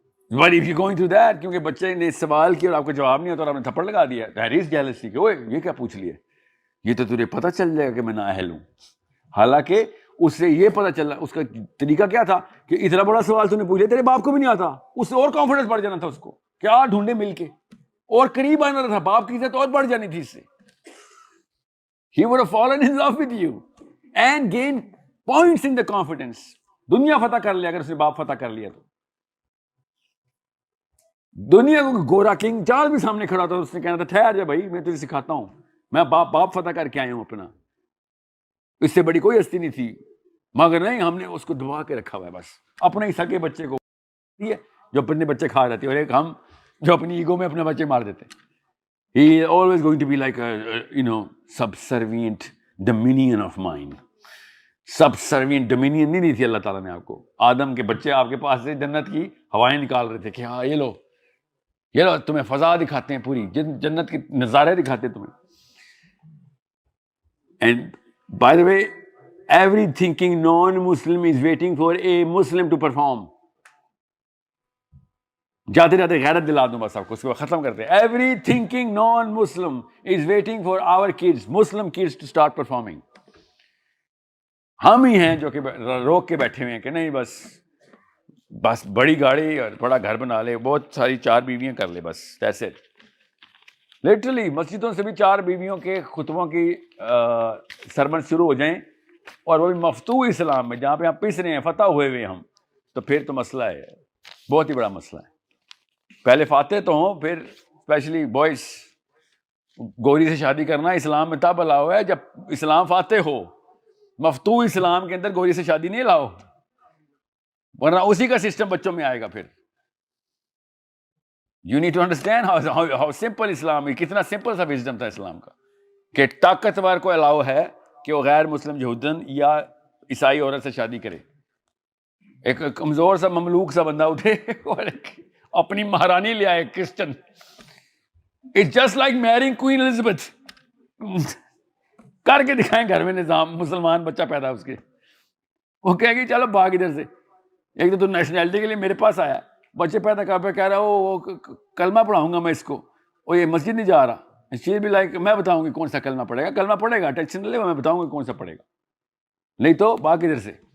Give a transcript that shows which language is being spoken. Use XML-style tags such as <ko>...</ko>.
<en>But if you're going through that,</en> <ur>کیونکہ بچے نے سوال کیا اور آپ کو جواب نہیں ہوتا اور آپ نے تھپڑ لگا دیا,</ur> <en>that is jealousy</en> <ur>کہ اوے یہ کیا پوچھ لیا, یہ تو تجھے پتہ چل جائے گا کہ میں نااہل ہوں. حالانکہ اس سے یہ پتہ چلا, اس کا طریقہ کیا تھا کہ اتنا بڑا سوال تو نے پوچھ لیا, تیرے باپ کو بھی نہیں آتا, اس سے اور کانفیڈنس بڑھ جانا تھا اس کو, کیا ڈھونڈے مل کے اور قریب آنا تھا, باپ کی عزت اور بڑھ جانی تھی اس سے.</ur> <en>He would have fallen in love with you and gained points in the confidence.</en> <ur>دنیا فتح کر لیا اگر اس نے باپ فتح کر لیا تو. دنیا کو گورا کنگ چارلز بھی سامنے کھڑا تھا, اس نے کہنا تھا ٹھہر جا بھائی, میں تجھے سکھاتا ہوں, میں باپ فتح کر کے آیا ہوں اپنا, اس سے بڑی کوئی ہستی نہیں تھی. مگر نہیں, ہم نے اس کو دبا کے رکھا ہوا ہے بس, اپنے ہی سگے بچے کو جو اپنے بچے کھا جاتے ہیں, اور ایک ہم جو اپنی ایگو میں اپنے بچے مار دیتے ہیں.</ur> <en>He is always going to be like a subservient dominion of mind.</en> <ur>Subservient dominion نہیں دی تھی اللہ تعالیٰ نے آپ کو. آدم کے بچے آپ کے پاس سے جنت کی ہوائیں نکال رہے تھے کہ ہاں یہ لو تمہیں فضا دکھاتے ہیں, پوری جنت کے نظارے دکھاتے ہیں تمہیں.</ur> <en>And by the way, every thinking non-Muslim is waiting for a Muslim to perform.</en> <ur>جاتے جاتے غیرت دلا دوں بس آپ کو, اس کو ختم کرتے ہیں.</ur> <en>Every thinking non-Muslim is waiting for our kids, Muslim kids to start performing.</en> <ur>ہم ہی ہیں جو کہ روک کے بیٹھے ہوئے ہیں کہ نہیں بس بڑی گاڑی اور بڑا گھر بنا لے, بہت ساری 4 بیویاں کر لے, بس</ur> <en>that's it.</en> <ur>لٹرلی مسجدوں سے بھی 4 بیویوں کے خطبوں کی سرمن شروع ہو جائیں, اور وہ بھی مفتوح اسلام میں جہاں پہ ہم پس رہے ہیں, فتح ہوئے ہوئے ہم, تو پھر تو مسئلہ ہے, بہت ہی بڑا مسئلہ ہے. پہلے فاتح تو ہوں, پھر اسپیشلی بوائز, گوری سے شادی کرنا اسلام میں تب الاؤ ہے جب اسلام فاتح ہو. مفتوح اسلام کے اندر گوری سے شادی نہیں لاؤ, ورنہ اسی کا سسٹم بچوں میں آئے گا پھر.</ur> <en>You need to understand how simple</en> <ur>اسلام ہے, کتنا سمپل سا وزڈم تھا اسلام کا, کہ طاقتور کو الاؤ ہے کہ وہ غیر مسلم یہودن یا عیسائی عورت سے شادی کرے. ایک کمزور سا مملوک سا بندہ اٹھے اور اپنی مہارانی لے آئے Christian.</ur> <en>It's just like marrying Queen Elizabeth.</en> <ur>کر کے دکھائیں گھر میں نظام, مسلمان بچہ پیدا اس کے, وہ کہے گی چلو بھاگ ادھر سے. ایک تو نیشنلٹی کے لیے میرے پاس آیا, بچے پیدا کر پہ کہہ رہا وہ کلمہ پڑھاؤں گا میں اس کو, اور یہ مسجد نہیں جا رہا. شی بھی لائک میں بتاؤں گی کون سا کلمہ پڑھے گا, کلمہ پڑھے گا, ٹینشن نہ لے, میں بتاؤں گا کون سا پڑھے گا, نہیں تو بھاگ ادھر سے.</ur>